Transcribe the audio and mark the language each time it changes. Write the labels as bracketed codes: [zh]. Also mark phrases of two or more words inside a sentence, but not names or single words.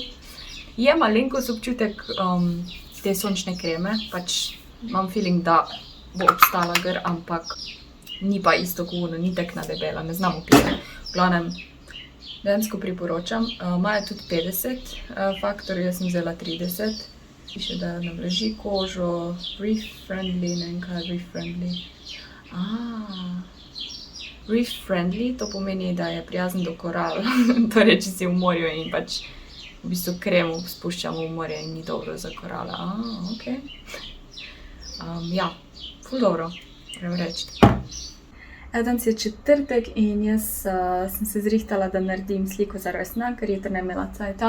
[sl] Je malenkost občutek te sončne kreme, pač imam feeling, da bo obstala gor, ampak ni pa isto kot ono, ni tako debela, ne znam opisati. V glavnem, dejansko priporočam. Imajo tudi 50 faktorjev, jaz sem vzela 30. Piše, da navlaži kožo, [en] reef friendly, [sl] ne vem kaj je [en] reef friendly. Reef friendly, [sl] to pomeni, da je prijazen do koral, torej če si v morju in pač v bistvu kremo spuščamo v morje in ni dobro za korale. Okej. Ja, ful dobro, moram reči. Danes je četrtek in jaz sem se zrihtala, da naredim sliko za rojstni dan, ker jutra ne imela cajta.